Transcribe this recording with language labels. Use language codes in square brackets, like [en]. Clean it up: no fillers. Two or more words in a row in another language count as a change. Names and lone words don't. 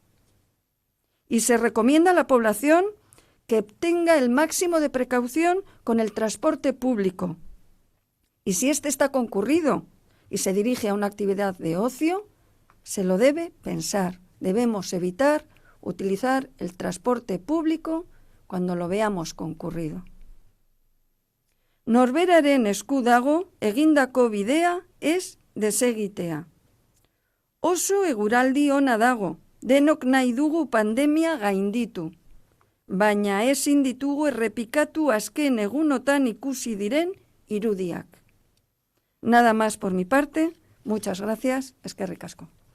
[es] Y se recomienda a la población que tenga el máximo de precaución con el transporte público. Y si éste está concurrido y se dirige a una actividad de ocio, se lo debe pensar. Debemos evitar utilizar el transporte público cuando lo veamos concurrido. [eu] Norberaren esku dago egindako bidea ez desegitea. Oso eguraldi ona dago, denok nahi dugu pandemia gainditu. Baina ezin ditugu errepikatu azken egunotan ikusi diren irudiak. [es] Nada más por mi parte. Muchas gracias. [eu] Eskerrik asko.